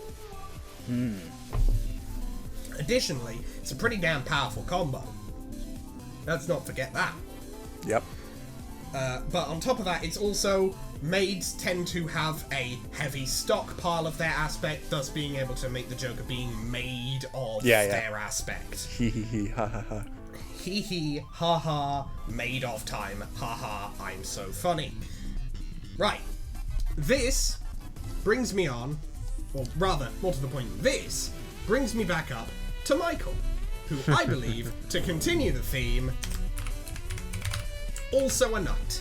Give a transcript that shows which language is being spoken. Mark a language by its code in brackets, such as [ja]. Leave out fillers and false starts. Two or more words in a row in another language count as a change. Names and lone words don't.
[en] Additionally, it's a pretty damn powerful combo. Let's not forget that. Yep. But on top of that, it's also maids tend to have a heavy stockpile of their aspect, thus being able to make the Joker being made of their aspect. Hee hee hee ha ha ha. Hee hee ha ha, made of time, ha ha, I'm so funny. Right. This brings me on, or rather, more to the point, this brings me back up to Michael, who I believe, to continue the theme, also a knight.